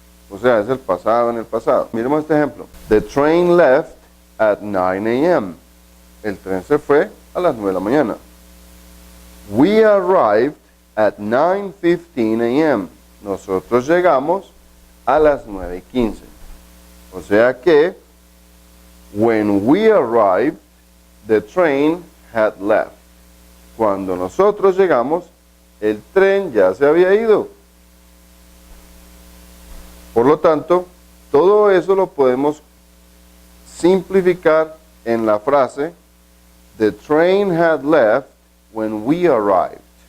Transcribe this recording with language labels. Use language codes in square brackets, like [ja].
[es] O sea, es el pasado en el pasado. Miremos este ejemplo. [en] The train left at 9 a.m. [es] El tren se fue a las 9 de la mañana. [en] We arrived at 9:15 a.m. [es] Nosotros llegamos a las 9:15. O sea que, [en] when we arrived, the train had left. [es] Cuando nosotros llegamos, el tren ya se había ido. Por lo tanto, todo eso lo podemos simplificar en la frase [en] The train had left when we arrived.